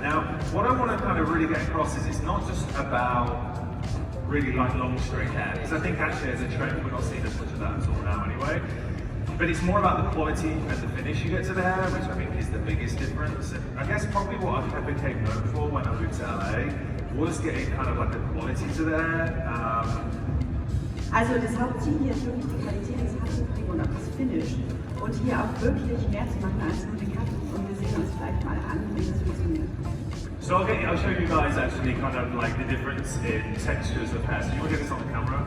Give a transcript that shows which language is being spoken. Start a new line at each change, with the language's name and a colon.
English: Now what I want to kind of really get across is it's not just about really like long straight hair, because I think actually as a trend we're not seeing as much of that at all now anyway. But it's more about the quality and the finish you get to the hair, which I think is the biggest difference. And I guess probably what I became known for when I moved to LA was getting kind of like a quality to the hair.
German: Also das Hauptziel hier ist wirklich die Qualität des Haares zu kriegen und auch das Finish. Und hier auch wirklich mehr zu machen als nur den Cut. Und wir sehen uns vielleicht mal an, wie das funktioniert.
English: So I'll show you guys actually kind of like the difference in textures of hair. So you want to get this on the camera?